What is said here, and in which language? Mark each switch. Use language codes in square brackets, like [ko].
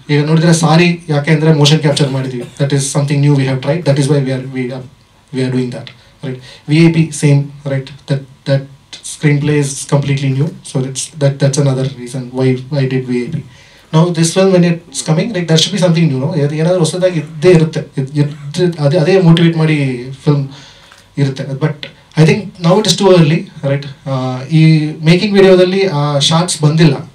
[kn] ಈಗ ನೋಡಿದ್ರೆ ಸಾರಿ ಯಾಕೆ ಅಂದರೆ ಮೋಷನ್ ಕ್ಯಾಪ್ಚರ್ ಮಾಡಿದ್ದೀವಿ. [en] That is something new we have tried. That is why we are doing that, right. VIP same, right. That screenplay is completely new, so that's another reason why I did VIP. Now this film when it's coming, like there should be something new, no. [kn] ಏನಾದರೂ ಹೊಸದಾಗಿ ಇದ್ದೇ ಇರುತ್ತೆ, ಅದೇ motivate ಮಾಡಿ film ಇರುತ್ತೆ. [en] But I think now it is too early, right. [kn] ಈ making ವಿಡಿಯೋದಲ್ಲಿ ಆ ಶಾರ್ಟ್ಸ್ ಬಂದಿಲ್ಲ.